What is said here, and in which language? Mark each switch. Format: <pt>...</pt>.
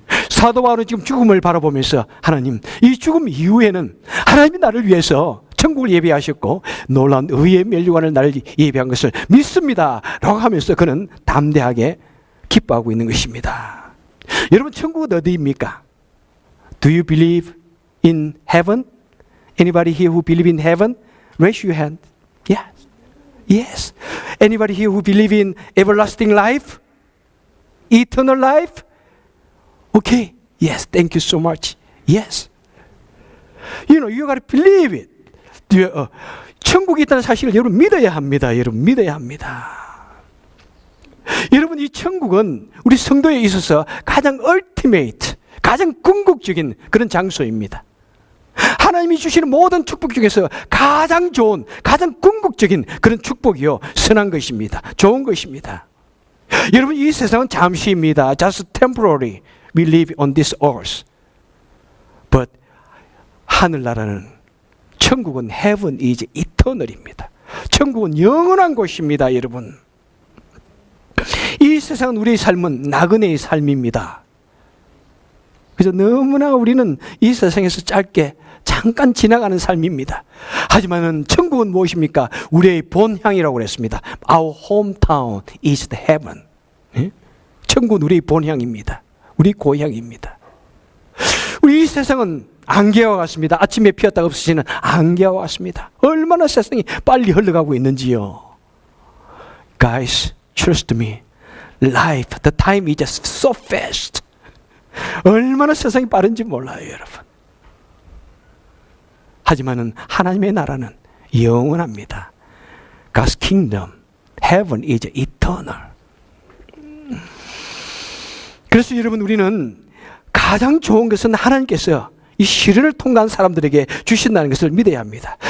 <ko>사도 바울은 지금 죽음을 바라보면서 하나님, 이 죽음 이후에는 하나님이 나를 위해서 천국을 예비하셨고 놀라운 의의 면류관을 나를 예비한 것을 믿습니다 라고 하면서 그는 담대하게 기뻐하고 있는 것입니다. 여러분 천국은 어디입니까?</ko> <en>Do you believe in heaven? Anybody here who believe in heaven? Raise your hand. Yes. Yes. Anybody here who believe in everlasting life? Eternal life? Okay. Yes. Thank you so much. Yes. You know, you got to believe it.</en> <ko>천국이 있다는 사실을 여러분 믿어야 합니다. 여러분 믿어야 합니다. 여러분 이 천국은 우리 성도에 있어서 가장 ultimate, 가장 궁극적인 그런 장소입니다. 하나님이 주시는 모든 축복 중에서 가장 좋은, 가장 궁극적인 그런 축복이요, 선한 것입니다. 좋은 것입니다. 여러분 이 세상은 잠시입니다.</ko> <en>Just temporary. We live on this earth. But</en> <ko>하늘나라는, 천국은</ko> <en>heaven is eternal입니다.</en> <ko>천국은 영원한 곳입니다. 여러분 이 세상은, 우리의 삶은 나그네의 삶입니다. 그래서 너무나 우리는 이 세상에서 짧게 잠깐 지나가는 삶입니다. 하지만은 천국은 무엇입니까? 우리의 본향이라고 그랬습니다.</ko> <en>Our hometown is the heaven.</en> <ko>천국은 우리의 본향입니다. 우리 고향입니다. 우리 이 세상은 안개와 같습니다. 아침에 피었다가 없어지는 안개와 같습니다. 얼마나 세상이 빨리 흘러가고 있는지요.</ko> <en>Guys, trust me. Life, the time is just so fast.</en> <ko>얼마나 세상이 빠른지 몰라요, 여러분. 하지만은 하나님의 나라는 영원합니다.</ko> <en>God's kingdom, heaven is eternal.</en> <ko>그래서 여러분 우리는 가장 좋은 것은 하나님께서 이 시련을 통과한 사람들에게 주신다는 것을 믿어야 합니다.</ko>